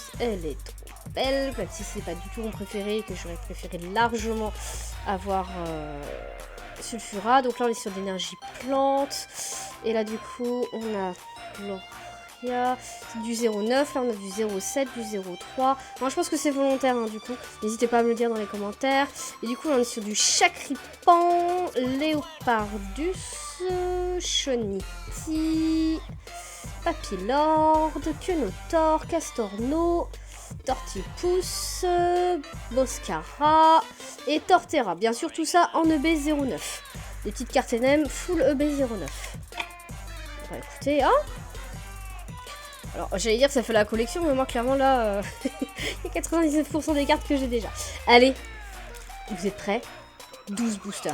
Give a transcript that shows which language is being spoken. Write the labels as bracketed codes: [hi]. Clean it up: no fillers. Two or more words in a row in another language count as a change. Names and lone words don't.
[fr] Elle est trop belle, même si c'est pas du tout mon préféré, que j'aurais préféré largement avoir Sulfura. Donc là on est sur d'énergie plante, et là du coup on a Gloria, du 0,9, là on a du 0,7, du 0,3. Moi je pense que c'est volontaire hein, du coup, n'hésitez pas à me le dire dans les commentaires. Et du coup on est sur du Chakripan, Léopardus, Choniti, Papillord, Quenotor, Castorno, Tortipousse, Boscara et Torterra. Bien sûr, tout ça en EB09. Des petites cartes NM full EB09. Bah écoutez, hein. Alors, j'allais dire que ça fait la collection, mais moi, clairement, là, il y a 99% des cartes que j'ai déjà. Allez, vous êtes prêts? 12 boosters.